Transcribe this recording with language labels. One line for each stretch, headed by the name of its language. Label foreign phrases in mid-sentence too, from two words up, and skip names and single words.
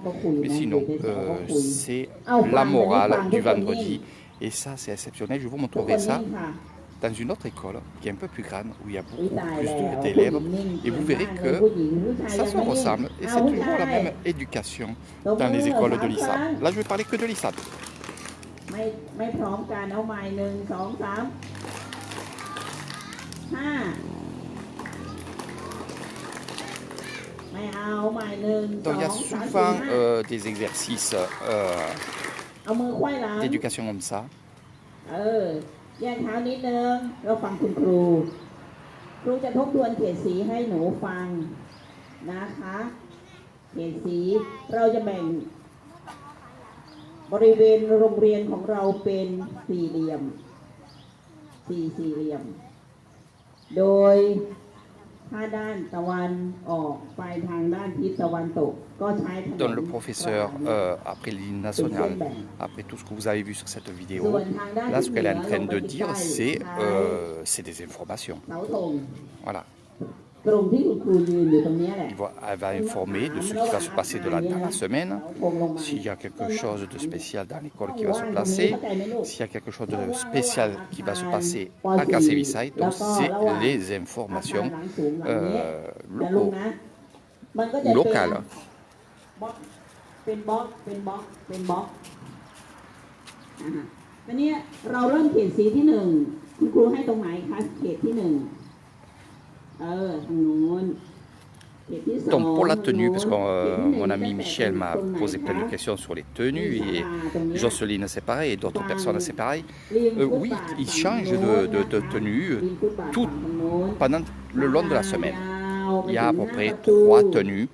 French: Mais sinon, c'est la morale du vendredi. Et ça, c'est exceptionnel. Je vous montrerai ça dans une autre école qui est un peu plus grande, où il y a beaucoup plus d'élèves. Et vous verrez que ça se ressemble. Et c'est toujours la même éducation dans les écoles de l'ISAB. Là, je vais parler que de l'ISAB.
Thai: ไม่พร้อมกันเอาใหม่1 2 3 5ไม่เอาใหม่1
French: Donc il y a 2 3 souvent 4 des exercices
Thai: เอามือไขว้หลัง
French: d'éducation comme ça.
Thai: แยกเท้านิดนึงเราฟังคุณครู ครูจะทบทวนเขตสีให้หนูฟังนะคะเขตสีเราจะแบ่งบริเวณโรงเรียนของเราเป็นสี่เหลี่ยมสี่เหลี่ยมโดยถ้าด้านตะวันออกไปทางด้านทิศตะวันตกก็ใช้ถนน
French: Donc le professeur, après l'hymne national, après tout ce que vous avez vu sur cette vidéo, là ce qu'elle est en train de dire, c'est des informations.
Thai: เสาธง
French: Voilà.
Thai: ตรงที่คุณครูยืนอยู่ตรงนี้แหละ
French: Elle va informer de ce qui va se passer dans la semaine, s'il y a quelque chose de spécial dans l'école qui va se placer, s'il y a quelque chose de spécial qui va se passer à Kasevisai, donc c'est les informations locales.
Thai: เป็นบล็อกเป็นบล็อกเป็นบล็อกวันนี้เราเริ่มเขตสีที่หนึ่งคุณครูให้ตรงไหนคะเขตที่หนึ่งทางนู้น
French: Donc pour la tenue, parce que mon ami Michel m'a posé plein de questions sur les tenues et Jocelyne c'est pareil et d'autres personnes c'est pareil. Oui, ils changent de tenue tout pendant le long de la semaine. Il y a à peu près 3 tenues.